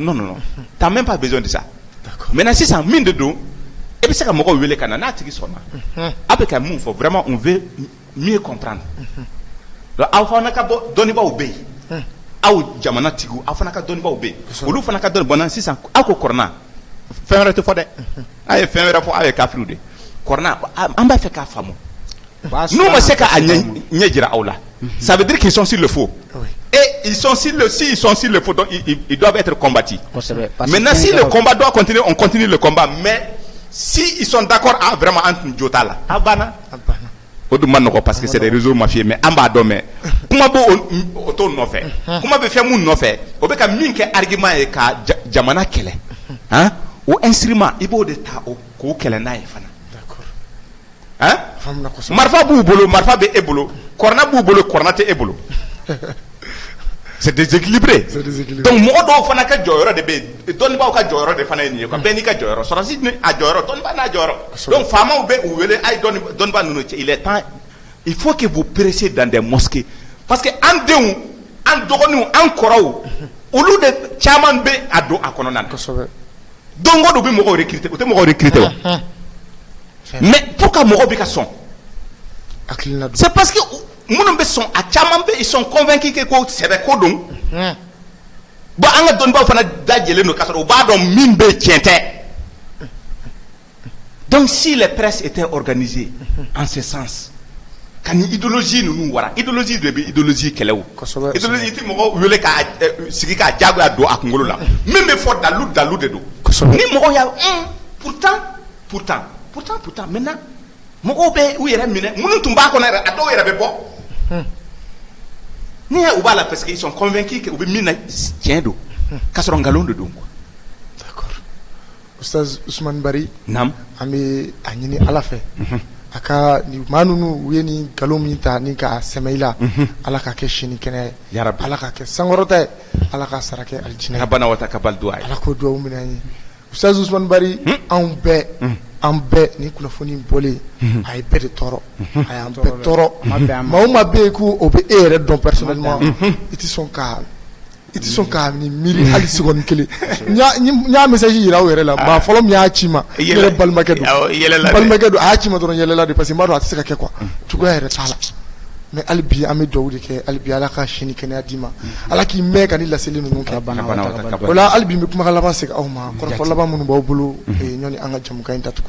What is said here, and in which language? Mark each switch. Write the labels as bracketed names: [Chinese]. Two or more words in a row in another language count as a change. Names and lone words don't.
[French] non t'as même pas besoin de ça maintenant [Bambara] sisan min de don i bɛ se ka mɔgɔw wele ka na n'a tigi sɔnna a bɛ ka mun fɔ [French] vraiment on veut mieux comprendre [Bambara] donc aw fana ka bɔ dɔnnibaaw bɛ yen aw jamanatigiw aw fana ka dɔnnibaaw bɛ yen olu fana ka dɔnni bɔnna sisan aw ko kuranɛ fɛn wɛrɛ tɛ fɔ dɛ a ye fɛn wɛrɛ fɔ aw ye kafiriw de kuranɛ an b'a fɛ k'a faamu n'u ma se ka ɲɛ jira aw la [French] ça veut dire qu'ils sont sur le faux et ils sont sur le faux donc ils doivent être combattus maintenant si le combat doit continuer on continue le combat mais si ils sont d'accord vraiment entre [Bambara] jota la a banna o dun ma nɔgɔ [French] parce que c'est des réseaux mafieux mais [Bambara] an b'a dɔn mais kuma b'o t'o nɔfɛ kuma bɛ fɛn mun nɔfɛ o bɛ ka min kɛ argument ye ka jamana kɛlɛ o instrument i b'o de ta k'o kɛlɛ n'a ye fana marifa b'u bolo marifa bɛ e bolo kuranɛ b'u bolo kuranɛ tɛ e bolo [French] c'est déséquilibré [Bambara] donc mɔgɔ dɔw fana ka jɔyɔrɔ de bɛ yen dɔnnibaaw ka jɔyɔrɔ de fana ye nin ye quoi bɛɛ n'i ka jɔyɔrɔ sɔrɔsi ni a jɔyɔrɔ dɔnnibaa n'a jɔyɔrɔ donc faamaw bɛ u wele a ye dɔnnibaa ninnu cɛ [French] il est temps il faut que vous prêchiez dans des mosquées parce que [Bambara] an denw an dɔgɔninw an kɔrɔw olu de caman bɛ a don a kɔnɔna na don o don u bɛ mɔgɔw recruter u tɛ mɔgɔw recruter wa [French] mais pour que [Bambara] mɔgɔw bɛ ka sɔn [French] c'est parce que [Bambara] minnu bɛ sɔn a caman bɛ [French] ils sont convaincus que [Bambara] ko sɛbɛ ko don bon an ka dɔnnibaaw fana dajɛlen don k'a sɔrɔ u b'a dɔn min bɛ tiɲɛ tɛ [French] donc si les presses étaient organisées en ce sens [Bambara] ka ni idéologie ninnu wara idéologie de bɛ idéologie kɛlɛ o idéologie tɛ mɔgɔw wele k'a sigi k'a diyagoya don a kunkolo la min bɛ fɔ dalu de don ni mɔgɔw y'a pourtant maintenant mɔgɔw bɛ u yɛrɛ minɛ minnu tun b'a kɔnɔ yɛrɛ a dɔw yɛrɛ bɛ bɔ ni u b'a la [French] parce que ils sont convaincus que [Bambara] u bɛ min na tiɲɛ don k'a sɔrɔ nkalon de don quoi. [French] D'accord. Ustaz Usman Bari. [Bambara] Naam. An bɛ a ɲini Ala fɛ. A ka nin maa ninnu u ye nin nkalon min ta ni k'a sɛmɛ i la. Ala ka kɛ sini kɛnɛ ye. Yarabi. Ala ka kɛ sankɔrɔta ye. Ala ka sara kɛ alijinɛ ye. [Arabic] Rabbana wa taqabbal du'a. [Bambara] Ala k'o duwawu minɛ an ye. Ustaz Usman Bari anw bɛɛ ni kunnafoni bɔlen a ye bɛɛ de tɔɔrɔ a y'an bɛɛ tɔɔrɔ maa o maa bɛ yen ko o bɛ e yɛrɛ dɔn personnellement i tɛ sɔn ka nin miiri hali seconde kelen n y'a message yira aw yɛrɛ la maa fɔlɔ min y'a ci ma ne yɛrɛ balimakɛ don a y'a ci ma dɔrɔn yɛlɛla de [French] parce que [Bambara] n b'a dɔn a tɛ se ka kɛ quoi cogoya yɛrɛ t'a la mais hali bi an bɛ duwawu de kɛ hali bi Ala ka sini kɛnɛya d'i ma Ala k'i mɛn ka ni laseli ninnu kɛ o la hali bi n bɛ kumakan laban segin aw ma kɔrɔfɔ laban minnu b'aw bolo ɲɔni an ka jamukan in datugu